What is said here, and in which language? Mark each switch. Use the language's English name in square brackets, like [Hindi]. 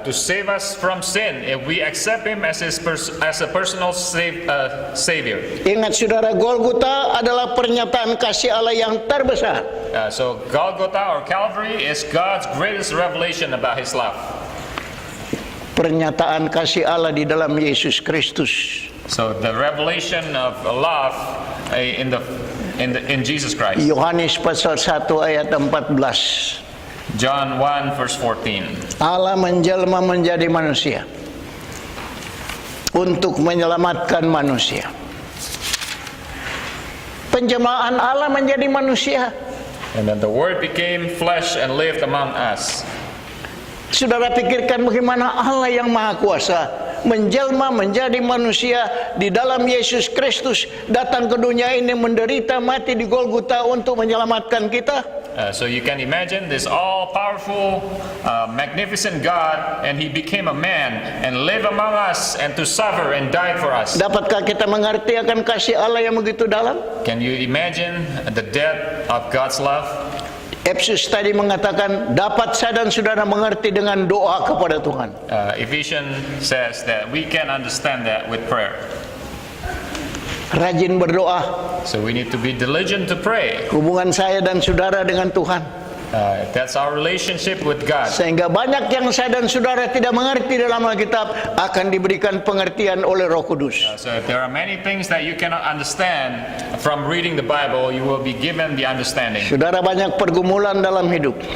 [English] to save us from sin if we accept Him as a personal Savior. [Indonesian] Ingat saudara, Golgota adalah pernyataan kasih Allah yang terbesar. [English] So Golgotha or Calvary is God's greatest revelation about His love. [Indonesian] Pernyataan kasih Allah di dalam Yesus Kristus. [English] So the revelation of love in Jesus Christ. [Indonesian] Yohanes pasal 1 ayat 14. [English] John 1 verse 14. [Indonesian] Allah menjelma menjadi manusia untuk menyelamatkan manusia. Penjelmaan Allah menjadi manusia. [English] And then the Word became flesh and lived among us. [Indonesian] Saudara pikirkan bagaimana Allah yang Maha Kuasa menjelma menjadi manusia di dalam Yesus Kristus, datang ke dunia ini, menderita mati di Golgota untuk menyelamatkan kita. [English] So you can imagine this all-powerful, magnificent God, and He became a man and lived among us and to suffer and died for us. [Indonesian] Dapatkah kita mengerti akan kasih Allah yang begitu dalam? [English] Can you imagine the depth of God's love? [Indonesian] Efesus tadi mengatakan dapat saya dan saudara mengerti dengan doa kepada Tuhan. [English] Ephesians says that we can understand that with prayer. [Indonesian] rajin berdoa. [English] So we need to be diligent to pray. [Indonesian] Hubungan saya dan saudara dengan Tuhan, [English] That's our relationship with God. [Indonesian] sehingga banyak yang saya dan saudara tidak mengerti dalam Alkitab akan diberikan pengertian oleh Roh Kudus. [English] So if there are many things that you cannot understand from reading the Bible, you will be given the understanding. [Indonesian] Saudara, banyak pergumulan dalam hidup.